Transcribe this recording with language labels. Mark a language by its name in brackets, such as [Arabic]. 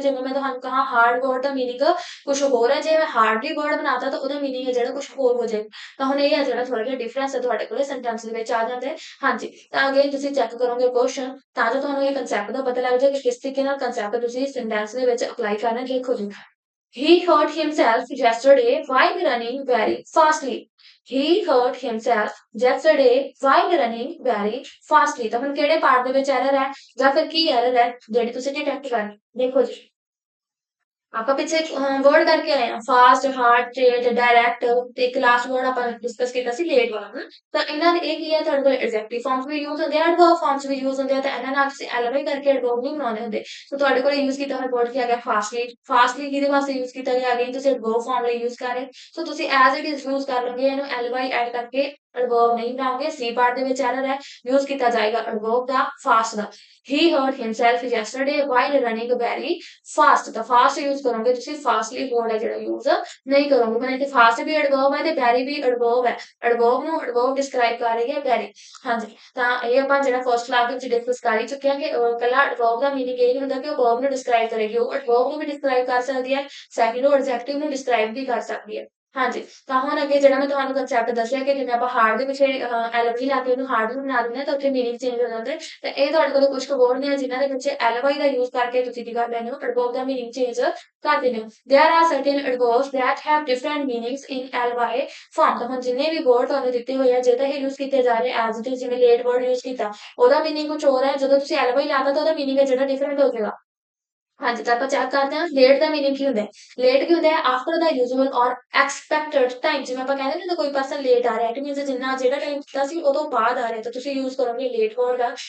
[Punjabi] ਜਿਵੇਂ ਮੈਂ ਤੁਹਾਨੂੰ ਕਹਾ ਹਾਰਡ ਵਰਡ ਦਾ ਮੀਨਿੰਗ ਕੁਝ ਹੋਰ ਹੈ, ਜੇ ਮੈਂ ਹਾਰਡਲੀ ਵਰਡ ਬਣਾਤਾ ਤਾਂ ਉਹਦਾ ਮੀਨਿੰਗ ਹੈ ਜਿਹੜਾ ਕੁਝ ਹੋਰ ਹੋ ਜਾਏਗਾ। ਤਾਂ ਹੁਣ ਇਹ ਹੈ ਜਿਹੜਾ ਥੋੜਾ ਜਿਹਾ ਡਿਫਰੈਂਸ ਹੈ ਤੁਹਾਡੇ ਕੋਲੇ ਸੈਂਟੈਂਸ ਦੇ ਵਿੱਚ ਆ ਜਾਂਦਾ ਹੈ। ਹਾਂਜੀ, ਤਾਂ ਅਗੇਨ ਤੁਸੀਂ ਚੈੱਕ ਕਰੋਗੇ ਕੁਐਸਚਨ ਤਾਂ ਜੋ ਤੁਹਾਨੂੰ ਇਹ ਕੰਸੈਪਟ ਦਾ ਪਤਾ ਲੱਗ ਜਾਏ ਕਿ ਕਿਸ ਤਰੀਕੇ ਨਾਲ ਕੰਸੈਪਟ ਤੁਸੀਂ ਸੈਂਟੈਂਸ ਦੇ ਵਿੱਚ ਅਪਲਾਈ ਕਰਨਾ। ਦੇਖੋ ਜੀ, [English] he hurt himself yesterday while running very fastly. He hurt himself yesterday while running very fastly। [Punjabi] ਤਾਂ ਹੁਣ ਕਿਹੜੇ ਪਾਰਟ ਦੇ ਵਿੱਚ ਐਰਰ ਹੈ ਜਾਂ ਫਿਰ ਕੀ ਐਰਰ ਹੈ ਜਿਹੜੀ ਤੁਸੀਂ ਡਿਟੈਕਟ ਕਰਨੀ। ਦੇਖੋ ਜੀ, ਆਪਾਂ ਪਿੱਛੇ ਵਰਡ ਕਰਕੇ ਆਏ ਆ ਫਾਸਟ, ਹਾਰਡ, ਸਟ੍ਰੇਟ, ਡਾਇਰੈਕਟ ਤੇ ਇੱਕ ਲਾਸਟ ਵਰਡ ਆਪਾਂ ਡਿਸਕਸ ਕੀਤਾ ਸੀ ਲੇਟ ਵਾਲਾ ਹਨਾ। ਤਾਂ ਇਹਨਾਂ ਦੇ ਇਹ ਕੀ ਹੈ, ਤੁਹਾਡੇ ਕੋਲ ਐਡਜੈਕਟਿਵ ਫਾਰਮਸ ਵੀ ਯੂਜ਼ ਹੁੰਦੇ ਆ, ਐਡਵਰਬ ਫਾਰਮਸ ਵੀ ਯੂਜ਼ ਹੁੰਦੇ ਆ, ਤਾਂ ਇਹਨਾਂ ਨਾਲ ਤੁਸੀਂ ਐਲਵਾਈ ਕਰਕੇ ਐਡਵਰਬ ਨਹੀਂ ਬਣਾਉਂਦੇ ਹੁੰਦੇ। ਸੋ ਤੁਹਾਡੇ ਕੋਲ ਯੂਜ਼ ਕੀਤਾ ਹੋਇਆ ਵਰਡ ਕੀ ਆ ਗਿਆ, ਫਾਸਟਲੀ। ਫਾਸਟਲੀ ਕਿਹਦੇ ਵਾਸਤੇ ਯੂਜ਼ ਕੀਤਾ ਗਿਆ, ਅਗੇਨ ਤੁਸੀਂ ਐਡਵਰਬ ਫਾਰਮ ਲਈ ਯੂਜ਼ ਕਰ ਰਹੇ। ਸੋ ਤੁਸੀਂ ਐਜ਼ ਇਟ ਇਜ਼ ਯੂਜ਼ ਕਰ ਲਓਗੇ, ਇਹਨੂੰ ਐਲਵਾਈ ਐਡ ਕਰਕੇ ਐਡਵਰਬ ਨਹੀਂ ਬਣਾਓਗੇ। ਸੀ ਪਾਰਟ ਦੇ ਵਿੱਚ ਐਰਰ ਹੈ, ਯੂਜ਼ ਕੀਤਾ ਜਾਏਗਾ adverb ਦਾ, fast ਦਾ। [English] he hurt himself yesterday while running very fast। [Punjabi] ਤਾਂ ਫਾਸਟ ਯੂਜ਼ ਕਰੋਗੇ ਤੁਸੀਂ, ਫਾਸਟਲੀ ਵਰਡ ਹੈ ਜਿਹੜਾ ਯੂਜ਼ ਨਹੀਂ ਕਰੋਗੇ। ਮਤਲਬ ਕਿ ਫਾਸਟ ਵੀ ਐਡਵਰਬ ਹੈ ਤੇ ਵੈਰੀ ਵੀ ਐਡਵਰਬ ਹੈ। ਐਡਵਰਬ ਨੂੰ ਐਡਵਰਬ ਡਿਸਕ੍ਰਾਈਬ ਕਰ ਰਹੀ ਹੈ ਵੈਰੀ। ਹਾਂਜੀ, ਤਾਂ ਇਹ ਆਪਾਂ ਜਿਹੜਾ ਫਸਟ ਕਲਾਸ ਵਿੱਚ ਡਿਸਕਸ ਕਰ ਹੀ ਚੁੱਕੇ ਹਾਂ ਕਿ ਕੱਲਾ ਐਡਵਰਬ ਦਾ ਮੀਨਿੰਗ ਇਹ ਨਹੀਂ ਹੁੰਦਾ ਕਿ ਉਹ ਵਰਬ ਨੂੰ ਡਿਸਕ੍ਰਾਈਬ ਕਰੇਗੀ, ਉਹ ਐਡਵਰਬ ਨੂੰ ਵੀ ਡਿਸਕ੍ਰਾਈਬ ਕਰ ਸਕਦੀ ਹੈ, ਸੈਕਿੰਡ ਉਹ ਐਡਜੈਕਟਿਵ ਨੂੰ ਡਿਸਕ੍ਰਾਈਬ ਵੀ ਕਰ ਸਕਦੀ ਹੈ। ਹਾਂਜੀ, ਤਾਂ ਹੁਣ ਅੱਗੇ ਜਿਹੜਾ ਮੈਂ ਤੁਹਾਨੂੰ ਕੰਸੈਪਟ ਦੱਸਿਆ ਕਿ ਜਿਵੇਂ ਆਪਾਂ ਹਾਰਡ ਦੇ ਪਿੱਛੇ ਐਲਵੀ ਲਾ ਕੇ ਉਹਨੂੰ ਹਾਰਡ ਨੂੰ ਬਣਾ ਦਿੰਦੇ ਹਾਂ ਤਾਂ ਉੱਥੇ ਮੀਨਿੰਗ ਚੇਂਜ ਹੋ ਜਾਂਦਾ ਹੈ। ਤੇ ਇਹ ਤੁਹਾਡੇ ਕੋਲ ਕੁਝ ਕੁ ਵਰਡ ਨੇ ਜਿਨ੍ਹਾਂ ਦੇ ਪਿੱਛੇ ਐਲਵਾਈ ਦਾ ਯੂਜ਼ ਕਰਕੇ ਤੁਸੀਂ ਕੀ ਕਰ ਲੈਂਦੇ ਹੋ, ਐਡਵਰਬ ਦਾ ਮੀਨਿੰਗ ਚੇਂਜ ਕਰ ਦਿੰਦੇ ਹੋ। [English] There are certain adverbs that have different meanings in ly form। [Punjabi] ਤਾਂ ਹੁਣ ਜਿੰਨੇ ਵੀ ਵਰਡ ਤੁਹਾਨੂੰ ਦਿੱਤੇ ਹੋਏ ਆ ਜੇ ਤਾਂ ਇਹ ਯੂਜ਼ ਕੀਤੇ ਜਾ ਰਹੇ ਐਜ਼ ਇਟ ਇਜ਼, ਜਿਵੇਂ ਲੇਟ ਵਰਡ ਯੂਜ਼ ਕੀਤਾ ਉਹਦਾ ਮੀਨਿੰਗ ਕੁਝ ਹੋਰ ਹੈ, ਜਦੋਂ ਤੁਸੀਂ ਐਲਵਾਈ ਲਾਤਾ ਤਾਂ ਉਹਦਾ ਮੀਨਿੰਗ ਹੈ ਜਿਹੜਾ ਡਿਫਰੈਂਟ ਹੋ ਜਾਏਗਾ। [Hindi] हाँ जी, तो [Punjabi] ਆਪਾਂ ਚੈੱਕ ਕਰਦੇ ਹਾਂ ਲੇਟ ਦਾ ਮੀਨਿੰਗ ਕੀ ਹੁੰਦਾ ਹੈ। ਲੇਟ ਕੀ ਹੁੰਦਾ ਹੈ [English] After the usual or expected time. [Punjabi] ਜਿਵੇਂ ਆਪਾਂ ਕਹਿੰਦੇ ਨਾ ਕੋਈ ਪਰਸਨ ਲੇਟ ਆ ਰਿਹਾ [English] it means [Punjabi] ਜਿੰਨਾ ਜਿਹੜਾ ਟਾਈਮ ਦਿੱਤਾ ਸੀ ਉਦੋਂ ਬਾਅਦ ਆ ਰਿਹਾ ਤਾਂ ਤੁਸੀਂ ਯੂਜ਼ ਕਰੋਗੇ ਲੇਟ ਵਰਡ ਦਾ।